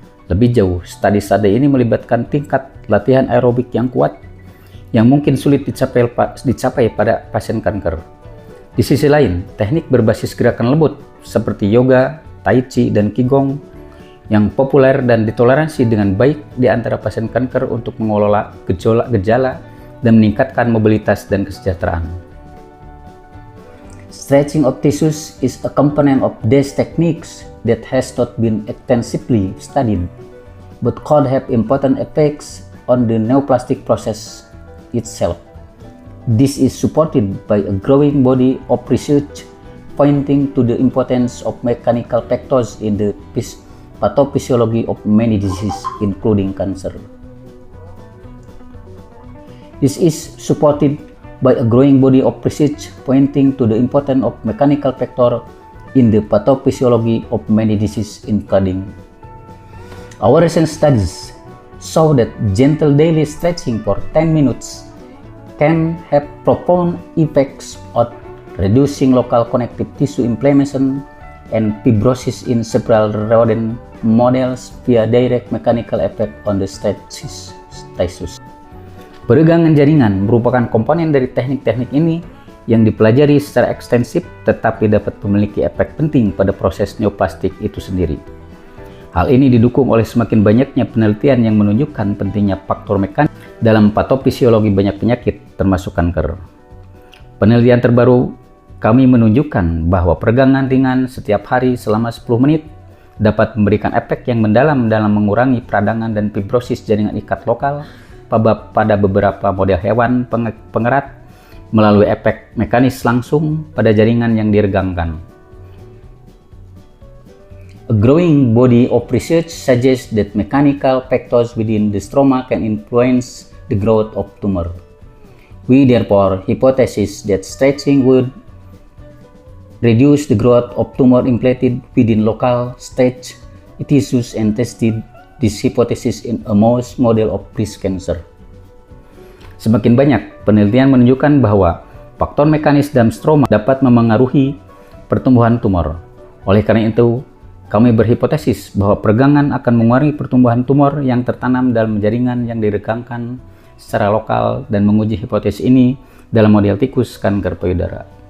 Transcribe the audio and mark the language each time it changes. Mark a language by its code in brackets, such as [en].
[id] Lebih jauh, studi ini melibatkan tingkat latihan aerobik yang kuat yang mungkin sulit dicapai pada pasien kanker. Di sisi lain, teknik berbasis gerakan lembut seperti yoga, tai chi, dan qigong yang populer dan ditoleransi dengan baik di antara pasien kanker untuk mengelola gejala dan meningkatkan mobilitas dan kesejahteraan. [en] Stretching of tissues is a component of these techniques that has not been extensively studied, but could have important effects on the neoplastic process itself. This is supported by a growing body of research pointing to the importance of mechanical factors in the pathophysiology of many diseases, including cancer. This is supported by a growing body of research pointing to the importance of mechanical factor in the pathophysiology of many diseases, including. Our recent studies show that gentle daily stretching for 10 minutes can have profound effects on reducing local connective tissue inflammation and fibrosis in several rodent models via direct mechanical effect on the tissues. [id] Peregangan jaringan merupakan komponen dari teknik-teknik ini yang dipelajari secara ekstensif tetapi dapat memiliki efek penting pada proses neoplastik itu sendiri. Hal ini didukung oleh semakin banyaknya penelitian yang menunjukkan pentingnya faktor mekanik dalam patofisiologi banyak penyakit termasuk kanker. Penelitian terbaru kami menunjukkan bahwa peregangan ringan setiap hari selama 10 menit dapat memberikan efek yang mendalam dalam mengurangi peradangan dan fibrosis jaringan ikat lokal pada beberapa model hewan pengerat melalui efek mekanis langsung pada jaringan yang diregangkan. [en] A growing body of research suggests that mechanical factors within the stroma can influence the growth of tumor. We therefore hypothesize that stretching would reduce the growth of tumor implanted within local stretch tissues and tested this hypothesis in a mouse model of breast cancer. [id] Semakin banyak penelitian menunjukkan bahwa faktor mekanis dalam stroma dapat memengaruhi pertumbuhan tumor. Oleh karena itu, kami berhipotesis bahwa peregangan akan mengurangi pertumbuhan tumor yang tertanam dalam jaringan yang diregangkan secara lokal dan menguji hipotesis ini dalam model tikus kanker payudara.